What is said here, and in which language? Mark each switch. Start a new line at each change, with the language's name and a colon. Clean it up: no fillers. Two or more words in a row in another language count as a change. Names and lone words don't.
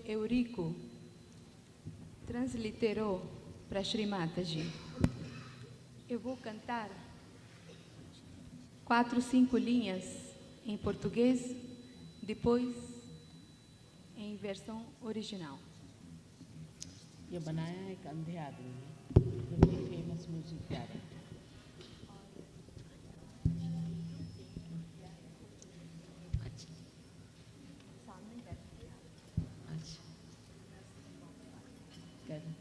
Portuguese: Eurico, transliterou para Shri Mataji. Eu vou cantar 4, 5 linhas em português, depois em versão original.
Hindi: ये बनाया एक अंधे आदमी ने, जो
English: very famous music director.
Hindi: अच्छा. अच्छा. कर.